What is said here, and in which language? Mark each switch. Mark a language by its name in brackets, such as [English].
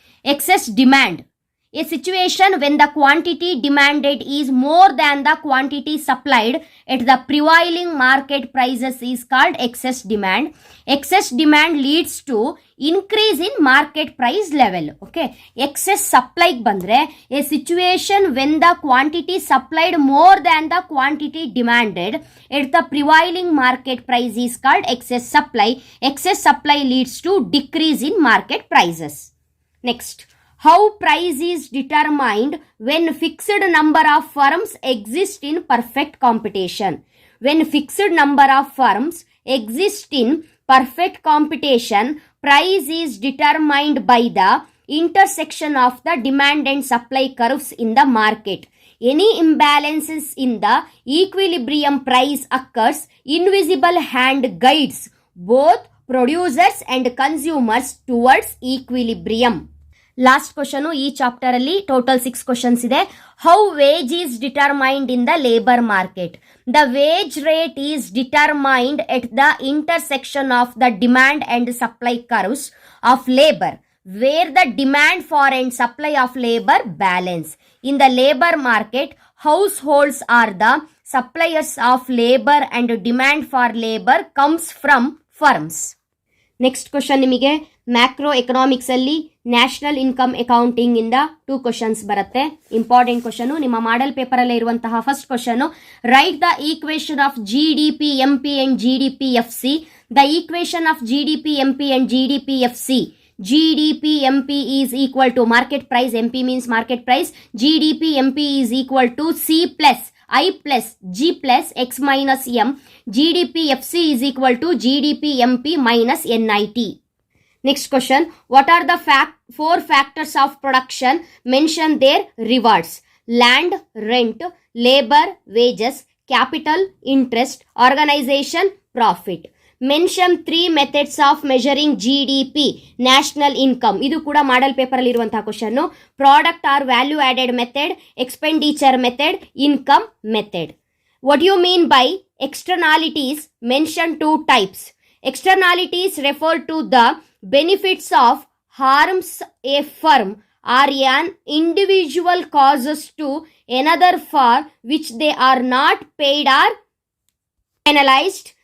[English] Excess demand, a situation when the quantity demanded is more than the quantity supplied at the prevailing market prices is called excess demand. Excess demand leads to increase in market price level. Okay, excess supply bandre, a situation when the quantity supplied more than the quantity demanded at the prevailing market price is called excess supply. Excess supply leads to decrease in market prices. Next, how price is determined when fixed number of firms exist in perfect competition. When fixed number of firms exist in perfect competition, price is determined by the intersection of the demand and supply curves in the market. Any imbalances in the equilibrium price occurs. Invisible hand guides both producers and consumers towards equilibrium. [Kannada] Last question ಈ chapter ಅಲ್ಲಿ total 6 questions ಇದೆ. [English] How wage is determined in the labour market. The wage rate is determined at the intersection of the demand and supply curves of labour, where the demand for and supply of labor balance. In the labor market, households are the suppliers of labor and demand for labor comes from firms. [Kannada] Next question ನಿಮಗೆ macro economics ಅಲ್ಲಿ national income accounting ಇಂದ 2 questions ಬರುತ್ತೆ. Important question, ನಿಮ್ಮ model paper ಅಲ್ಲೇ ಇರುವಂತಹ first question. [English] Write the equation of GDP MP and GDP FC. The equation of GDP MP and GDP FC. GDP MP is equal to market price. MP means market price. GDP MP is equal to C plus I plus G plus X minus M. GDP FC is equal to GDP MP minus NIT. Next question. What are the 4 factors of production? Mention their rewards. Land, rent, labor, wages, capital, interest, organization, profit. Mention 3 methods of measuring GDP, national income. [Kannada] ಇದು ಕೂಡ model paper ಅಲ್ಲಿ ಇರುವಂತಹ question. Product R value added method, expenditure method, income method. [English] What do you mean by externalities? Mention 2 types. Externalities refer to the benefits of harms a firm or an individual causes to another for which they are not paid or penalized.